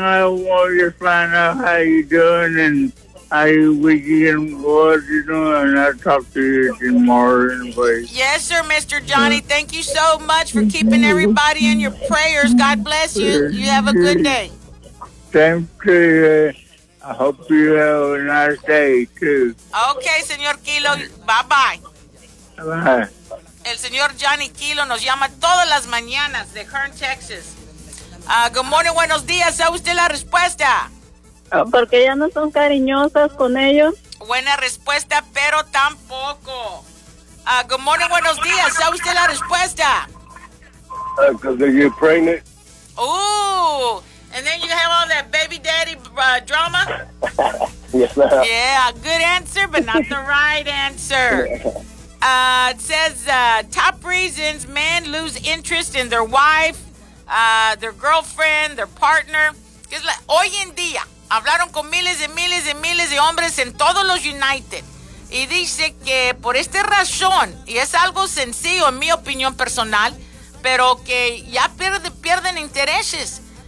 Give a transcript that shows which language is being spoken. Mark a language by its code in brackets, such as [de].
[en] I want you to find out how you doing and... I wish you good, you know, and I'll talk to you tomorrow. Yes, sir, Mr. Johnny. Thank you so much for keeping everybody in your prayers. God bless you. You have a good day. Thank you. I hope you have a nice day, too. Okay, señor Kilo. Bye-bye. Bye. [es] El señor Johnny Kilo nos llama todas las mañanas de Kern, Texas. [en] Good morning, [es] buenos días. ¿Sabe usted la respuesta? Porque ya no son cariñosas con ellos. Buena respuesta, pero tampoco. [en] Good morning, [es] buenos días. ¿Sabe usted la respuesta? [en] Because you're pregnant. Ooh, and then you have all that baby daddy drama. Yes, ma'am. Yeah, good answer, but not the right answer. It says top reasons men lose interest in their wife, their girlfriend, their partner. [es] Es la hoy en día. Hablaron con miles y miles y miles de hombres en todos los United. Y dice que por esta razón, y es algo sencillo en mi opinión personal, pero que ya pierden intereses.